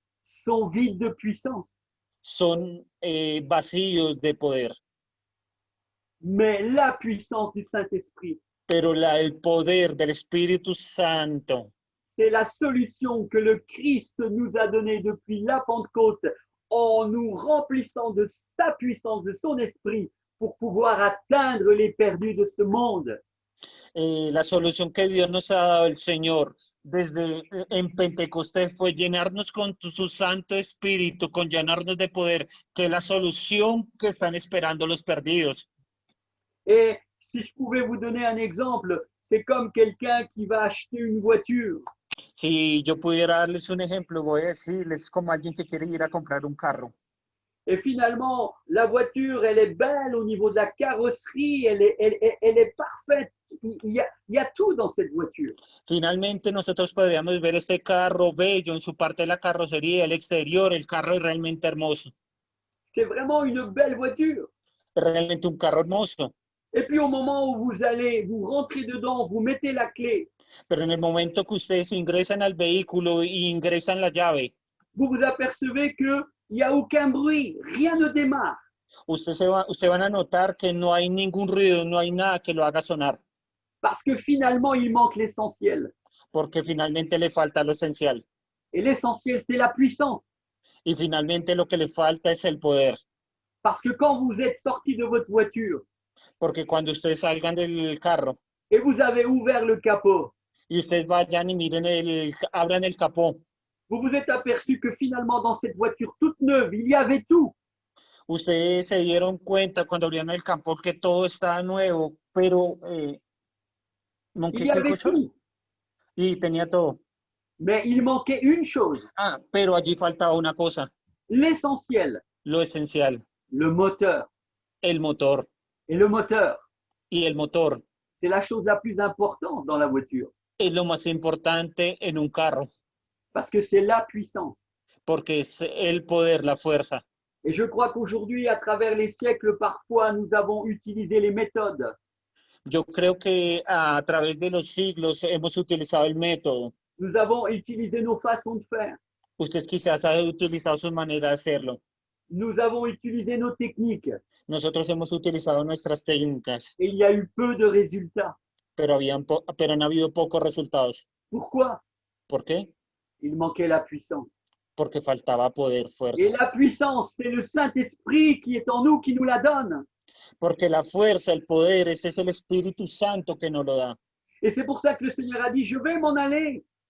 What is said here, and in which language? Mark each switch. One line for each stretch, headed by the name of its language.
French: sont vides de puissance.
Spanish: son vacíos de poder.
French: Mais la puissance du Saint-Esprit,
Spanish: pero el poder del Espíritu Santo,
French: c'est la solution que le Christ nous a donnée depuis la Pentecôte en nous remplissant de sa puissance, de son esprit, pour pouvoir atteindre les perdus de ce monde.
Spanish: La solución que Dios nos ha dado el Señor desde en Pentecostés fue llenarnos con su Santo Espíritu, con llenarnos de poder, que es la solución que están esperando los perdidos.
French: Et si je pouvais vous donner un exemple, c'est comme quelqu'un qui va acheter une voiture.
Spanish: Si yo pudiera darles un ejemplo, voy a decirles como alguien que quiere ir a comprar un carro.
French: Et finalement, la voiture, elle est belle au niveau de la carrosserie, elle est parfaite. Il y a tout dans cette voiture.
Spanish: Finalmente, nosotros podríamos ver este carro bello en su parte de la carrocería, el exterior, el carro es realmente hermoso.
French: C'est vraiment une belle voiture.
Spanish: Es realmente un carro hermoso.
French: Et puis au moment où vous rentrez dedans, vous mettez la clé.
Spanish: Pero en el momento que ustedes ingresan al vehículo y ingresan la llave,
French: vous vous apercevez qu'il n'y a aucun bruit, rien ne démarre.
Spanish: Usted van a notar que no hay ningún ruido, no hay nada que lo haga sonar.
French: Parce que finalement, il manque l'essentiel.
Spanish: porque finalmente le falta lo esencial.
French: Et l'essentiel, c'est la puissance.
Spanish: Y finalmente lo que le falta es el poder.
French: Parce que quand vous êtes sorti de votre voiture
Spanish: Porque cuando ustedes salgan del carro
French: et vous avez ouvert le capot,
Spanish: y ustedes vayan y miren abran el capó,
French: vous vous êtes aperçu que finalement, dans cette voiture toute neuve, il y avait tout.
Spanish: ustedes se dieron cuenta cuando abrieron el capó que todo estaba nuevo, pero
French: Il
Spanish: ¿qué
French: y avait
Spanish: cosa?
French: tout.
Spanish: Y tenía todo.
French: Mais il manquait une chose,
Spanish: Ah, pero allí faltaba una cosa,
French: l'essentiel,
Spanish: lo esencial,
French: le moteur.
Spanish: el motor.
French: Et le moteur,
Spanish: Y el motor
French: c'est la chose la plus importante dans la voiture,
Spanish: es lo más importante en un carro,
French: parce que c'est la puissance.
Spanish: porque es el poder, la fuerza.
French: Et je crois qu'aujourd'hui, à travers les siècles, parfois, nous avons utilisé les méthodes.
Spanish: Yo creo que a través de los siglos hemos utilizado el método.
French: Nous avons utilisé nos façons de faire.
Spanish: Ustedes quizás han utilizado su manera de hacerlo.
French: Nous avons utilisé nos techniques.
Spanish: Nosotros hemos utilizado nuestras técnicas,
French: Et il y a eu peu de résultats.
Spanish: pero han habido pocos resultados.
French: Pourquoi?
Spanish: ¿Por qué?
French: Il manquait la puissance.
Spanish: Porque faltaba poder, fuerza.
French: Et la puissance, c'est le Saint-Esprit qui est en nous, qui nous la donne.
Spanish: Porque la fuerza, el poder, ese es el Espíritu Santo que nos lo da.
French: Et c'est pour ça que le Seigneur a dit, je vais m'en aller,